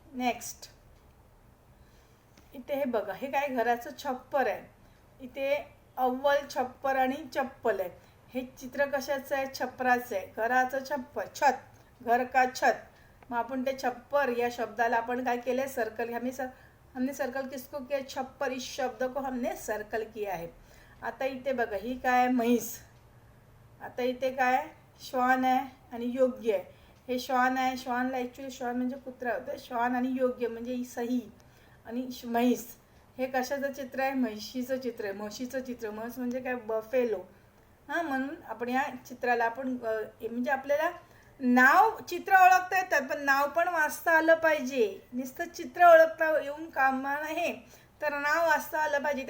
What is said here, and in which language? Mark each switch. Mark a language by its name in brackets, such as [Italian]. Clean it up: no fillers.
[Marathi] Next, इथे हे बघा, हे काय घराचं छप्पर आहे, इथे अव्वल छप्पर आणि चप्पल आहे। हे चित्र कशाचं आहे, छप्पराचं आहे, घराचं छप्पर, छत, [Hindi] घर का छत, [Marathi] मग आपण ते छप्पर या शब्दाला आपण काय केलं, सर्कल। [Hindi] हमने सर्कल किसको किया, छप्पर, इस शब्द को हमने सर्कल किया है। [Marathi] आता इथे बघा, ही काय म्हैस, आता इथे काय श्वान आहे आणि योग्य आहे, हे श्वान आहे, श्वानला ॲक्च्युली श्वान म्हणजे कुत्रा होतं, श्वान आणि योग्य म्हणजे सही, आणि म्हैस हे कशाचं चित्र आहे, म्हशीचं चित्र आहे, म्हशीचं चित्र, म्हस म्हणजे काय बफेलो, हां, म्हणून आपण या चित्राला आपण म्हणजे आपल्याला नाव, चित्र ओळखता येतात पण नाव पण वाचता आलं पाहिजे, नुसतं चित्र ओळखता येऊन कामा नाही, तर नाव वाचता आलं पाहिजे।